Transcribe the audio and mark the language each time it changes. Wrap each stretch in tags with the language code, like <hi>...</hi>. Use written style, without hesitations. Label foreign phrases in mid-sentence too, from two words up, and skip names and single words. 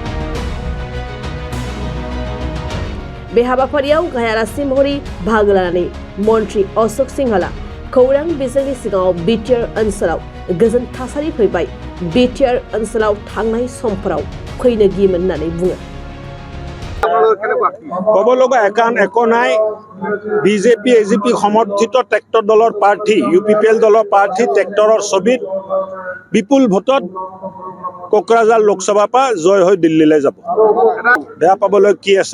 <brx>बे हाबाफारियाव गाहाय आलासि महरै बाहागो लानानै मन्त्रि अशोक सिंहाला खौरां बिजोंनि सिगाङाव बिटिआर ओनसोलाव गोजोन थासारि फैबाय, बिटिआर ओनसोलाव थांनाय समफोराव फैनो गियोमोन होननानै बुङो।</brx> <as>ক'ব লগা একো নাই। বিজেপি এজিপি সমৰ্থিত ট্ৰেক্টৰ দলৰ প্ৰাৰ্থী UPPL দলৰ প্ৰাৰ্থী ট্ৰেক্টৰৰ ছবিত বিপুল ভোটত কোকৰাঝাৰ লোকসভাৰ পৰা জয় হৈ দিল্লীলৈ যাব। বেয়া পাবলৈ কি আছে?</as>